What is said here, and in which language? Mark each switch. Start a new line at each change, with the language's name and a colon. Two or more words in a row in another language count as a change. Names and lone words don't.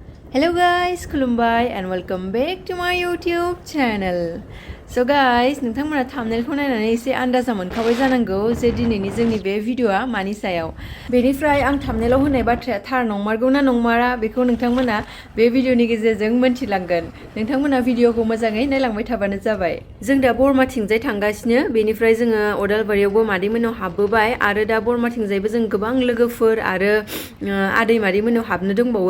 English: Hello guys, खुलुमबाय and welcome back to my YouTube channel. So guys,
Bodo: नोंथांमोना thumbnailखौ नायनानै एसे आन्दाजा मोनखाबाय जानांगौ जे दिनैनि जोंनि बे भिडिअआ मानि सायाव। बेनिफ्राय आं thumbnailआव होनाय बाथ्राया थार नंमारगौ ना नंमारा बेखौ नोंथांमोना बे भिडिअनि गेजेरजों मोनथिलांगोन। नोंथांमोना भिडिअखौ मोजाङै नायलांबाय थाबानो जाबाय। जों दा बरमाथिंजाय थांगासिनो, बेनिफ्राय जोङो अदालबारियावबो मादैमोननाव हाबबोबाय आरो दा बरमाथिंजायबो जों गोबां लोगोफोर आरो आदै मादैमोननाव हाबनो दंबावो।